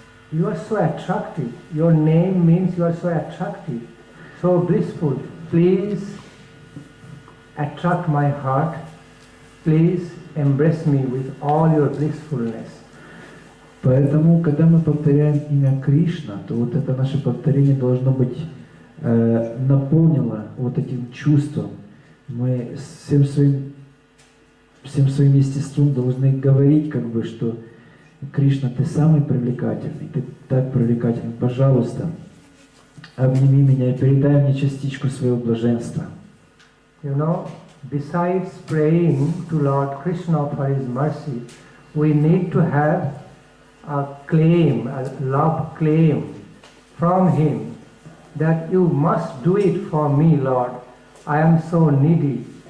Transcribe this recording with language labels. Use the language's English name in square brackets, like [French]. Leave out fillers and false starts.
[English] You are so attractive. Your name means you are so attractive, so blissful. Please attract my heart. Please embrace me with all your blissfulness. [Russian] Поэтому, когда мы повторяем имя Кришна, то вот это наше повторение должно быть наполнено вот этим чувством. Мы всем своим естеством должны говорить, как бы, что Кришна, ты самый привлекательный, ты так привлекательный, пожалуйста, обними меня и передай мне частичку своего блаженства. [English] You know, besides praying to Lord Krishna for his mercy, we need to have a claim, a love claim from him that you must do it for me, Lord. I am so needy.